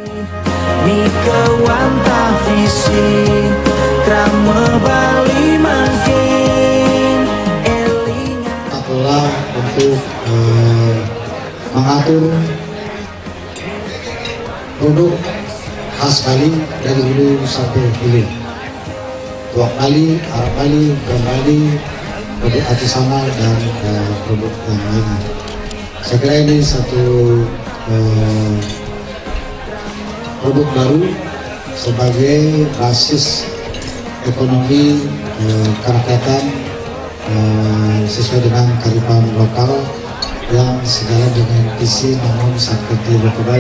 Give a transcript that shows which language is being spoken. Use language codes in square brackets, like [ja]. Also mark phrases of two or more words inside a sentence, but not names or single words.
[id] Tata untuk mengatur produk khas Bali dari hulu sampai hilir. Tuak Bali, Arab Bali, Gam Bali, produk artisanal dan produk yang lainnya. Saya kira ini satu produk baru sebagai basis ekonomi kerakyatan sesuai dengan kearifan lokal yang sejalan dengan visi Nangun Satkerti Loka Bali.